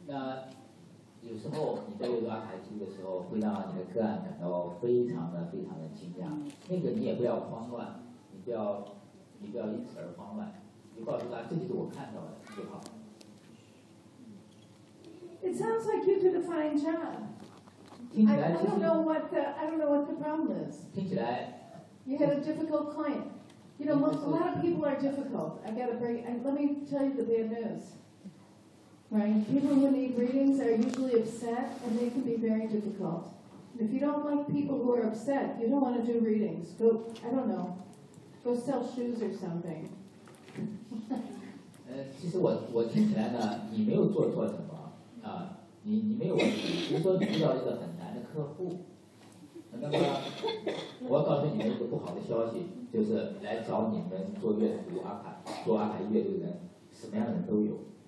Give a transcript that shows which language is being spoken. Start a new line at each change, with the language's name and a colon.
Chinese: 那有时候你在阅读阿卡西的时候，会让你的个案感到非常的非常的惊讶。那个你也不要慌乱，你不要因此而慌乱。你告诉他，这就是我看到的就好。
English: It sounds like you did a fine job.
Chinese: 听起来就是。
English: I don't know what the problem is.
Chinese: 听起来。
English: You had a difficult client. You know, a lot of people are difficult. Let me tell you the bad news. Right. People who need readings are usually upset, and they can be very difficult. If you don't like people who are upset, you don't want to do readings. Go, I don't know, go sell shoes or something.
Chinese: 其实我听起来呢，你没有做错什么啊，你没有问题。比如说你遇到一个很难的客户，那么我告诉你们一个不好的消息，就是来找你们做阅读阿卡，做阿卡阅读的人，什么样的人都有。